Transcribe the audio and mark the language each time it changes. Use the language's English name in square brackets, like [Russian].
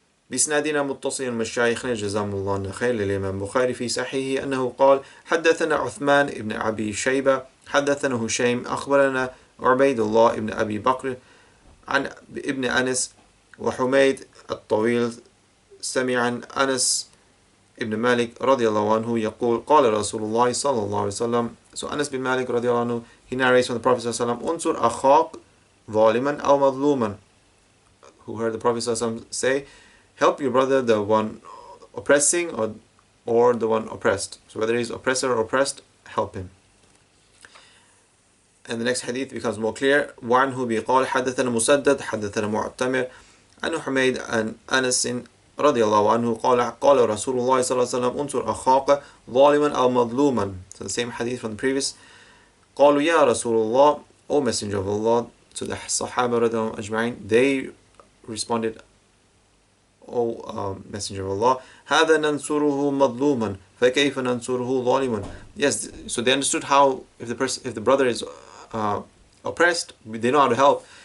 [Arabic] بإسنادنا متصل مشايخنا جزاهم الله خير للإمام بخاري في صحيحه أنه قال حدثنا عثمان ابن أبي شيبة حدثنا هشيم أخبرنا عبيد الله ابن أبي بكر عن ابن أنس وحميد الطويل سمع عن أنس ابن مالك رضي الله عنه يقول قال رسول الله صلى الله عليه وسلم. [English] So Anas bin Malik رضي الله عنه, he narrates from the Prophet صلى الله عليه وسلم [Arabic] أنصر أخاك ظالما أو مظلوما, [English] who heard the Prophet ﷺ say, help your brother, the one oppressing or the one oppressed. So whether he's oppressor or oppressed, help him. And the next hadith becomes more clear. [Arabic] وعنه بقال حدثنا مسدد حدثنا معتمر عن حميد عن أنس رضي الله عنه قال رسول الله صلى الله عليه وسلم أنصر أخاك ظالما أو مظلوما. [English] So the same hadith from the previous. [Arabic] قالوا يا رسول الله, [English] O Messenger of Allah. So the Sahaba radhiyallahu ajma'in, they responded, O Messenger of Allah, [Arabic] هذا ننصره مظلوما فكيف ننصره ظالما. [English] Yes, so they understood how if the brother is oppressed, they know how to help.